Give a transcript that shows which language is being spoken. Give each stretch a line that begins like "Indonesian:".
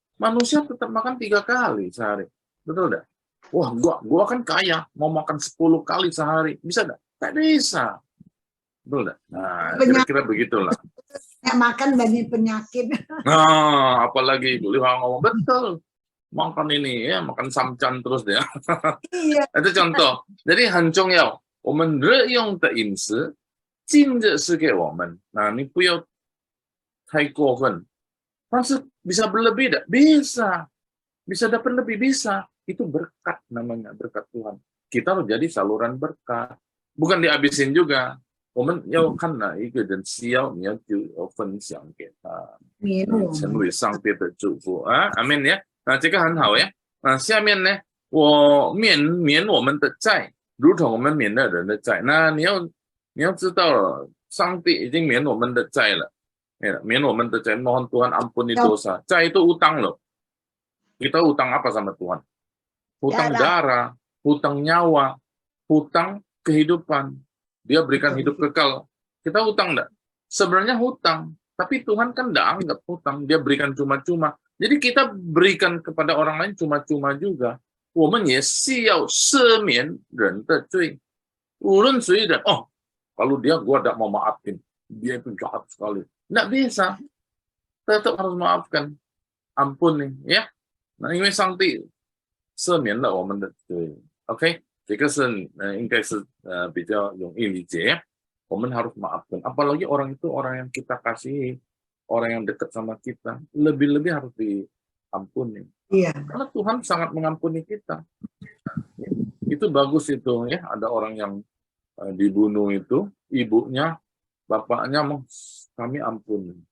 Indonesian: Manusia tetap makan 3 kali sehari. Betul tidak? Wah, gua kan kaya, mau makan 10 kali sehari. Bisa tidak? Tak bisa. Betul tidak? Nah, kira-kira begitulah. Makan banyak penyakit. Nah, apalagi Ibu Liwa ngomong, betul. Makan ini ya, makan samcan terus dia. Itu contoh.
Chinese: Jadi 很重要，我们日用的饮食尽的是给我们。
Indonesian: Nah, ini
Chinese: 不要太过分。但是
Indonesian: bisa berlebih tidak? Bisa. Bisa dapat lebih, bisa. Itu berkat namanya, berkat Tuhan. Kita harus jadi saluran berkat. Bukan dihabisin juga.
Chinese: 我们要看哪一个人需要，你要就分享给他，成为上帝的祝福啊！阿门呀！这个很好呀。下面呢，我免我们的债，如同我们免了人的债。那你要知道，上帝已经免我们的债了，免我们的债。
Indonesian: Mohon Tuhan ampuni dosa. 债itu utang loh. Kita utang apa sama Tuhan? Hutang darah, hutang nyawa, hutang kehidupan. Dia berikan hidup kekal. Kita hutang enggak? Sebenarnya hutang. Tapi Tuhan kan enggak anggap hutang. Dia berikan cuma-cuma. Jadi kita berikan kepada orang lain cuma-cuma juga.
Chinese: 我们也是要赦免人的罪。无论谁人，
Indonesian: kalau dia gua enggak mau maafin. Dia itu jahat sekali. Enggak bisa. Tetap harus maafkan. Ampun nih, ya. Nah,
Chinese: 因为上帝赦免了我们的罪。
English: OK。
Chinese: 这个是应该是比较容易理解ya. 我们
Indonesian: harus maafkan. Apalagi orang itu orang yang kita kasihi, orang yang dekat sama kita, lebih-lebih harus diampuni. Iya. Karena Tuhan sangat mengampuni kita. Ya. Itu bagus itu ya. Ada orang yang dibunuh itu, ibunya, bapaknya kami ampuni.